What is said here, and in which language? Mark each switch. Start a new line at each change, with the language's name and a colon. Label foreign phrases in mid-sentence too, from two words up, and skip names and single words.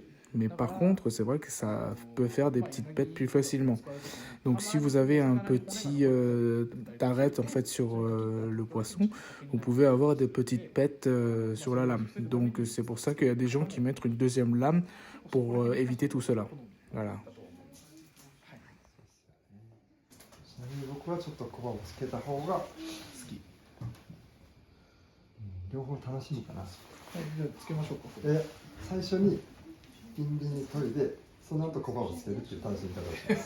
French: Mais par contre, c'est vrai que ça peut faire des petites pètes plus facilement. Donc si vous avez un petit arête en fait sur le poisson, vous pouvez avoir des petites pètes sur la lame. Donc c'est pour ça qu'il y a des gens qui mettent une deuxième lame pour éviter tout cela. Voilà.
Japanese: 僕はちょっと小刃をつけた方が好き。両方楽しみかな。最初にビンビンに研いで、その後小刃をつけるっていう楽しみ方をします。